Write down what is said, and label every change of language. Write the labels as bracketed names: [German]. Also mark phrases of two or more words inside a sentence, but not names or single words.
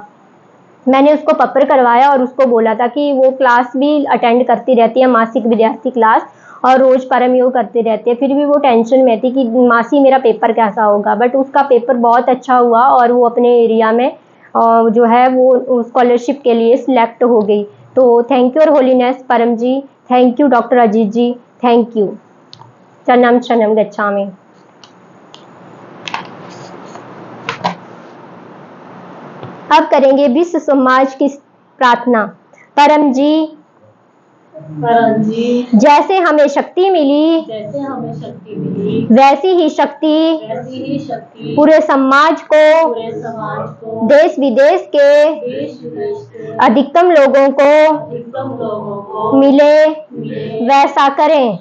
[Hindi] मैंने उसको पत्र करवाया और उसको बोला था कि वो क्लास भी अटेंड करती रहती है, मासिक विद्यार्थी क्लास, और रोज परम योग करते रहते हैं। फिर भी वो टेंशन में थी कि मासी मेरा पेपर कैसा होगा, बट उसका पेपर बहुत अच्छा हुआ और वो अपने एरिया में जो है वो स्कॉलरशिप के लिए सिलेक्ट हो गई। तो [English] thank you [Hindi] और होलीनेस परम जी, [English] thank you [Hindi] डॉक्टर अजीत जी, [English] thank you. [Pali] शरणम शरणम गच्छामि। [Hindi] अब करेंगे विश्व समाज की प्रार्थना। परम जी, जैसे हमें शक्ति मिली, वैसी ही शक्ति पूरे समाज को, देश विदेश के अधिकतम लोगों को मिले, वैसा करें।